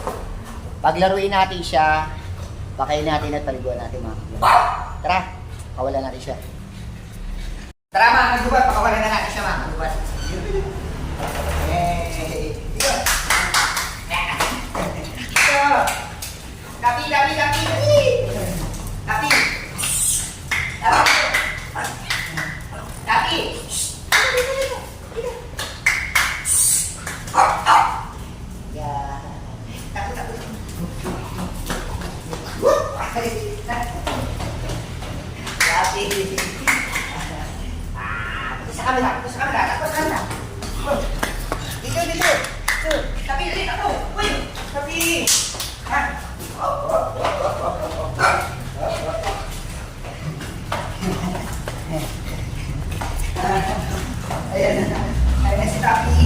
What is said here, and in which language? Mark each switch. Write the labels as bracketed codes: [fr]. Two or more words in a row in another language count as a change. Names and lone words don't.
[tl] Paglaruin natin siya, pakainin natin at paliguan natin mga kagubat. Tara, kawalan natin siya. Tara mga kagubat, pakawalan na natin siya mga kagubat. Hey! Dito! Dito! Tapi! Tapi! Tapi! Tapi! Tapi! Yan. Takut, takut. Tapi! Tapos sa kamera. Dito. Tapi, dito ako. Uy! Tapi! Ha? Ayan si Tapi.